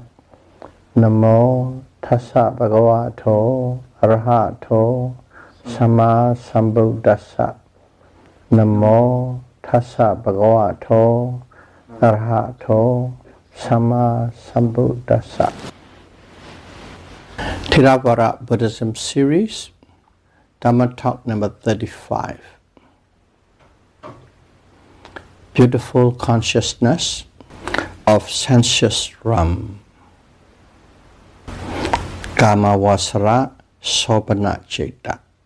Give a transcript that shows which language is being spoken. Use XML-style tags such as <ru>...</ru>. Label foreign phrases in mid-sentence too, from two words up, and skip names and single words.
<pi>Namo tassa bhagavato arahato samma sambuddhassa. Namo tassa bhagavato arahato samma sambuddhassa.</pi> <en>Theravada Buddhism series, Dhamma talk number 35. Beautiful consciousness of sensuous realm.</en> <pi>Kamavacara Sobhana Citta.</pi>